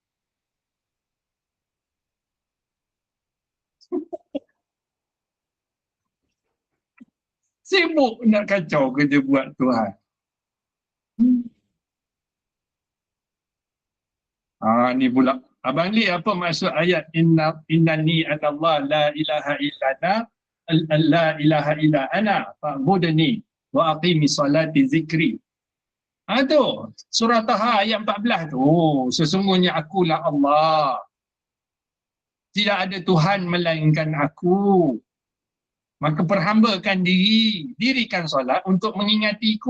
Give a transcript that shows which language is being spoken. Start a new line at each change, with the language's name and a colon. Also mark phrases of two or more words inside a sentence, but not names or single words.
Malay: Sibuk nak kacau kerja buat Tuhan. Ni pula. Abang Li, apa maksud ayat
Arabic: إنني أنا الله لا إله إلا أنا لا إله إلا أنا فاعبدني وأقم الصلاة لذكري.
Malay: Tu surah Taha ayat 14 tu. Sesungguhnya akulah Allah. Tidak ada Tuhan melainkan aku. Maka perhambakan diri, dirikan solat untuk mengingatiku.